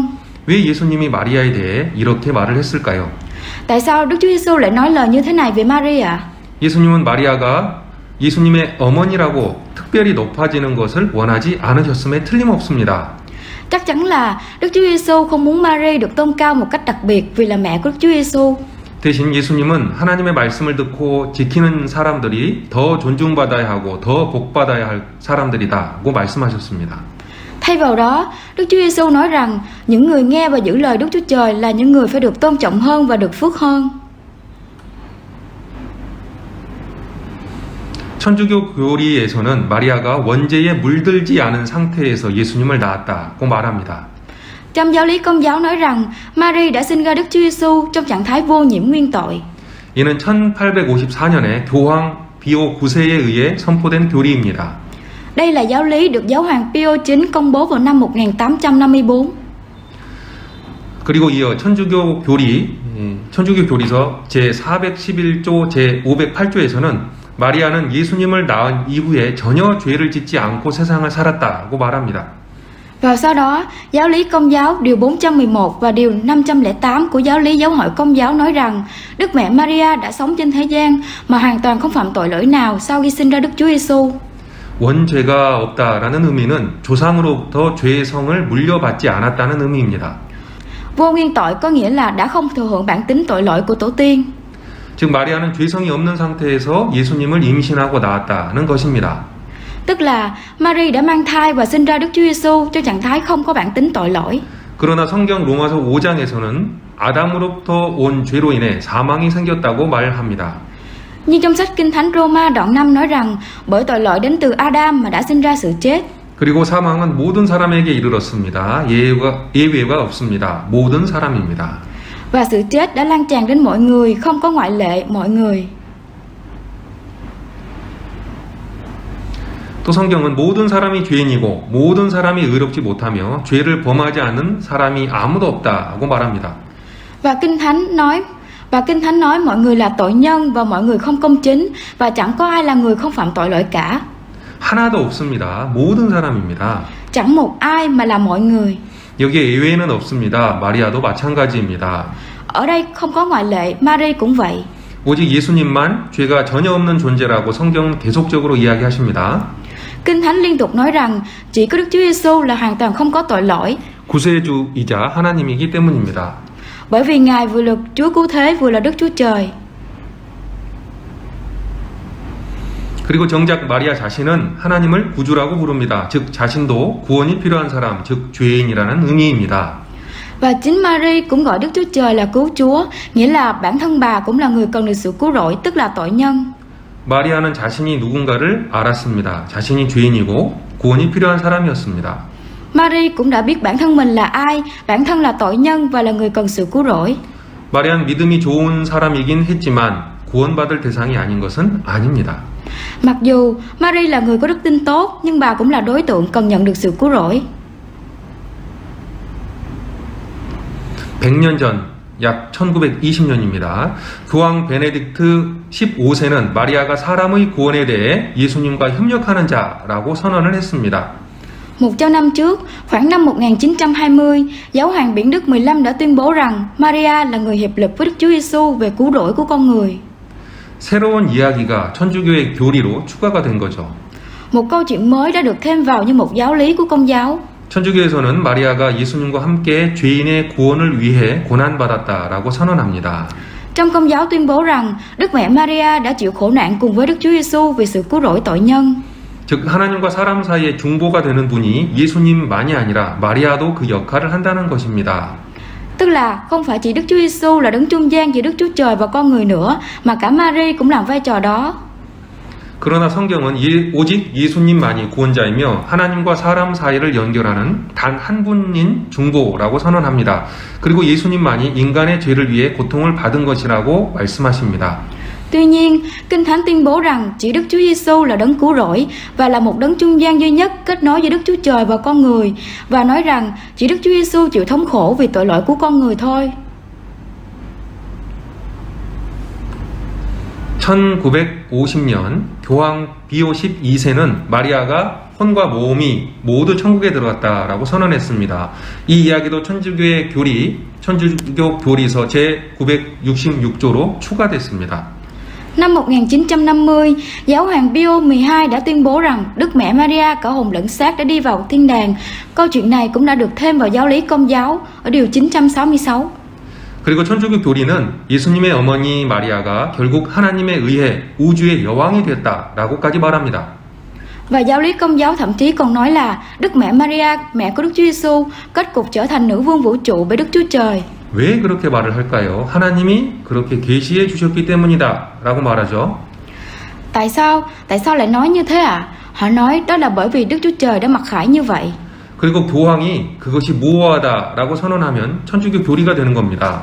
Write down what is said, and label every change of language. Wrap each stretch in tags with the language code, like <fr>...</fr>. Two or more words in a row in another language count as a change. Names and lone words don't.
<ko>왜 예수님이 마리아에 대해 이렇게 말을 했을까요?</ko> <vi>Tại sao Đức Chúa Giêsu lại nói lời như thế này về Mary ạ?</vi> <ko>예수님은 마리아가 예수님의 어머니라고 특별히 높아지는 것을 원하지 않으셨음에 틀림없습니다.</ko> <vi>Chắc chắn là Đức Chúa Giêsu không muốn Mary được tôn cao một cách đặc biệt vì là mẹ của Đức Chúa Giêsu.</vi> <ko>대신 예수님은 하나님의 말씀을 듣고 지키는 사람들이 더 존중받아야 하고 더 복받아야 할 사람들이다고 말씀하셨습니다.</ko> <vi>Thay vào đó, Đức Chúa Giêsu nói rằng những người nghe và giữ lời Đức Chúa Trời là những người phải được tôn trọng hơn và được phước hơn.</vi> <ko>천주교 교리에서는 마리아가 원죄에 물들지 않은 상태에서 예수님을 낳았다고 말합니다.</ko> <vi>Trong giáo lý Công giáo nói rằng Mary đã sinh ra Đức Chúa Giêsu trong trạng thái vô nhiễm nguyên tội.</vi> <ko>이는 1854년에 교황 비오 9세에 의해 선포된 교리입니다.</ko> <vi>Đây là giáo lý được giáo hoàng Pio IX công bố vào năm 1854.</vi> <ko>그리고 이어 천주교 교리서 제411조 제508조에서는 마리아는 예수님을 낳은 이후에 전혀 죄를 짓지 않고 세상을 살았다고 말합니다.</ko> <vi>Và sau đó, giáo lý Công giáo điều 411 và điều 508 của giáo lý Giáo hội Công giáo nói rằng Đức Mẹ Maria đã sống trên thế gian mà hoàn toàn không phạm tội lỗi nào sau khi sinh ra Đức Chúa Giêsu.</vi> <ko>원죄가 없다라는 의미는 조상으로부터 죄의 성을 물려받지 않았다는 의미입니다.</ko> <vi>Vô nguyên tội có nghĩa là đã không thừa hưởng bản tính tội lỗi của tổ tiên.</vi> <ko>즉 마리아는 죄성이 없는 상태에서 예수님을 임신하고 낳았다는 것입니다.</ko> <vi>Tức là Mary đã mang thai và sinh ra Đức Chúa Giêsu trong trạng thái không có bản tính tội lỗi.</vi> <ko>그러나 성경 로마서 5장에서는 아담으로부터 온 죄로 인해 사망이 생겼다고 말합니다.</ko> <vi>Nhưng trong sách Kinh Thánh Roma đoạn 5 nói rằng bởi tội lỗi đến từ Adam mà đã sinh ra sự chết.</vi> <ko>그리고 사망은 모든 사람에게 이르렀습니다. 예외가 없습니다. 모든 사람입니다.</ko> <vi>Và sự chết đã lan tràn đến mọi người, không có ngoại lệ, mọi người.</vi> <ko>또 성경은 모든 사람이 죄인이고 모든 사람이 의롭지 못하며 죄를 범하지 않는 사람이 아무도 없다고 말합니다.</ko> <vi>Và Kinh Thánh nói Và Kinh Thánh nói mọi người là tội nhân và mọi người không công chính và chẳng có ai là người không phạm tội lỗi cả.</vi> <ko>하나도 없습니다. 모든 사람입니다.</ko> <vi>Chẳng một ai mà là mọi người.</vi> <ko>여기에 예외는 없습니다. 마리아도 마찬가지입니다.</ko> <vi>Ở đây không có ngoại lệ, Mary cũng vậy.</vi> <ko>오직 예수님만 죄가 전혀 없는 존재라고 성경은 계속적으로 이야기하십니다.</ko> <vi>Kinh Thánh liên tục nói rằng chỉ có Đức Chúa Giêsu là hoàn toàn không có tội lỗi.</vi> <ko>구세주이자 하나님이기 때문입니다.</ko> <vi>Bởi vì Ngài vừa là Chúa cứu thế vừa là Đức Chúa Trời.</vi> <ko>그리고 정작 마리아 자신은 하나님을 구주라고 부릅니다. 즉 자신도 구원이 필요한 사람, 즉 죄인이라는 의미입니다.</ko> <vi>Và chính Mary cũng gọi Đức Chúa Trời là cứu Chúa, nghĩa là bản thân bà cũng là người cần được sự cứu rỗi, tức là tội nhân.</vi> <ko>마리아는 자신이 누군가를 알았습니다. 자신이 죄인이고 구원이 필요한 사람이었습니다.</ko> <vi>Mary cũng đã biết bản thân mình là ai, bản thân là tội nhân và là người cần sự cứu rỗi.</vi> <ko>마리아는 믿음이 좋은 사람이긴 했지만 구원받을 대상이 아닌 것은 아닙니다.</ko> <vi>Mặc dù Mary là người có đức tin tốt, nhưng bà cũng là đối tượng cần nhận được sự cứu rỗi.</vi> <ko>100년 전, 약 1920년입니다. 교황 베네딕트 15세는 마리아가 사람의 구원에 대해 예수님과 협력하는 자라고 선언을 했습니다.</ko> <vi>100 năm trước, khoảng năm 1920, Giáo hoàng Biển Đức 15 đã tuyên bố rằng Maria là người hiệp lực với Đức Chúa Giêsu về cứu rỗi của con người.</vi> <ko>새로운 이야기가 천주교의 교리로 추가가 된 거죠.</ko> <vi>Một câu chuyện mới đã được thêm vào như một giáo lý của Công giáo.</vi> <ko>천주교에서는 마리아가 예수님과 함께 죄인의 구원을 위해 고난받았다라고 선언합니다.</ko> <vi>Trong Công giáo tuyên bố rằng Đức Mẹ Maria đã chịu khổ nạn cùng với Đức Chúa Giêsu vì sự cứu rỗi tội nhân.</vi> <ko>즉 하나님과 사람 사이의 중보가 되는 분이 예수님만이 아니라 마리아도 그 역할을 한다는 것입니다.</ko> <vi>Tức là không phải chỉ Đức Chúa Giêsu là đấng trung gian giữa Đức Chúa Trời và con người nữa, mà cả Mary cũng làm vai trò đó.</vi> <ko>그러나 성경은 오직 예수님만이 구원자이며 하나님과 사람 사이를 연결하는 단 한 분인 중보라고 선언합니다. 그리고 예수님만이 인간의 죄를 위해 고통을 받은 것이라고 말씀하십니다.</ko> <vi>Tuy nhiên, Kinh Thánh tuyên bố rằng chỉ Đức Chúa Giêsu là đấng cứu rỗi và là một đấng trung gian duy nhất kết nối giữa Đức Chúa Trời và con người, và nói rằng chỉ Đức Chúa Giêsu chịu thống khổ vì tội lỗi của con người thôi.</vi> <ko>1950년 교황 비오 12세는 마리아가 혼과 몸이 모두 천국에 들어갔다라고 선언했습니다. 이 이야기도 천주교 교리서 제966조로 추가됐습니다.</ko> <vi>Năm 1950, Giáo hoàng Pio 12 đã tuyên bố rằng Đức Mẹ Maria cả hồn lẫn xác đã đi vào thiên đàng. Câu chuyện này cũng đã được thêm vào giáo lý Công giáo ở điều 966.</vi> <ko>그리고 천주교 교리는 예수님의 어머니 마리아가 결국 하나님에 의해 우주의 여왕이 됐다라고까지 말합니다.</ko> <vi>Và giáo lý Công giáo thậm chí còn nói là Đức Mẹ Maria, mẹ của Đức Chúa Giêsu, kết cục trở thành nữ vương vũ trụ bởi Đức Chúa Trời.</vi> <ko>왜 그렇게 말을 할까요? 하나님이 그렇게 계시해 주셨기 때문이다라고 말하죠.</ko> <vi>Tại sao lại nói như thế ạ? Họ nói đó là bởi vì Đức Chúa Trời đã mặc khải như vậy.</vi> <ko>그리고 교황이 그것이 무오하다라고 선언하면 천주교 교리가 되는 겁니다.</ko>